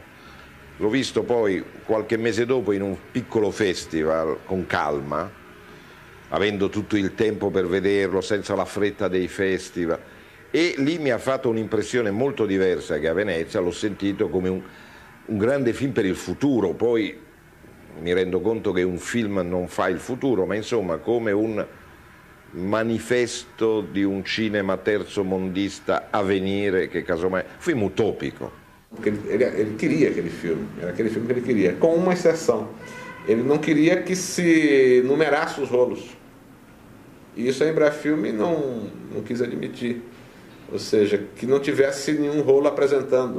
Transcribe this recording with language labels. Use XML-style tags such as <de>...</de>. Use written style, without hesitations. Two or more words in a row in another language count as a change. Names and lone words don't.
<it>L'ho visto poi qualche mese dopo in un piccolo festival con calma, avendo tutto il tempo per vederlo, senza la fretta dei festival, e lì mi ha fatto un'impressione molto diversa che a Venezia, l'ho sentito come un grande film per il futuro, poi mi rendo conto che un film non fa il futuro, ma insomma come un manifesto di un cinema terzomondista a venire, che casomai, film utópico.</it> <pt>Ele queria aquele filme, era aquele filme que ele queria, com uma exceção. Ele não queria que se numerasse os rolos. E isso a Embrafilme não quis admitir. Ou seja, que não tivesse nenhum rolo apresentando.</pt>